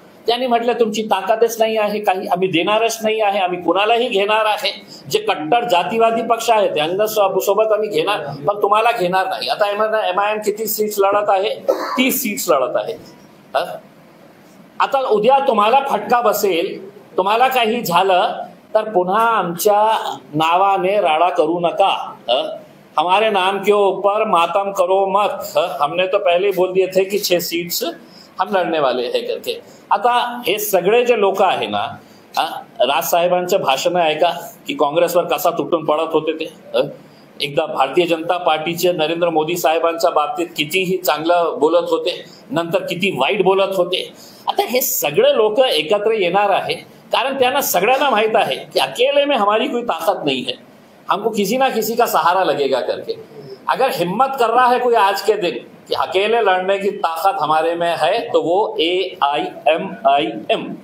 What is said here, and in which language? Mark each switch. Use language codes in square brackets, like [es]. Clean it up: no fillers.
[mr] त्यांनी म्हटलं तुमची ताकदच नाही आहे काही, आम्ही देणारच नाही आहे, आम्ही कुणालाही घेणार आहे, जे कट्टर जातीवादी पक्ष आहे त्यांना सोबत आम्ही घेणार, पण तुम्हाला घेणार नाही. आता एमआयएम किती सीट्स लढत आहे? 30 सीट्स लढत आहे. आता उद्या तुम्हाला फटका बसेल, तुम्हाला काही झालं तर पुन्हा आमच्या नावाने राडा करू नका. [hi] हमारे नाम के ऊपर मातम करो मत. हमने तो पहले ही बोल दिए थे कि 6 सीट्स हम लढने वाले है करके. [mr] आता हे सगळे जे लोक आहे ना, राज साहेबांचं भाषण ऐका की काँग्रेसवर कसा तुटून पडत होते ते. एकदा भारतीय जनता पार्टीचे नरेंद्र मोदी साहेबांच्या बाबतीत कितीही चांगलं बोलत होते, नंतर किती वाईट बोलत होते. आता हे सगळे लोक एकत्र येणार आहे कारण त्यांना सगळ्यांना माहित आहे की [hi] अकेले में हमारी कोई ताकत नहीं है, हमको किसी ना किसी का सहारा लगेगा करके. अगर हिम्मत कर रहा है कोई आज के दिन कि अकेले लड़ने की ताकत हमारे में है तो वो AIMIM.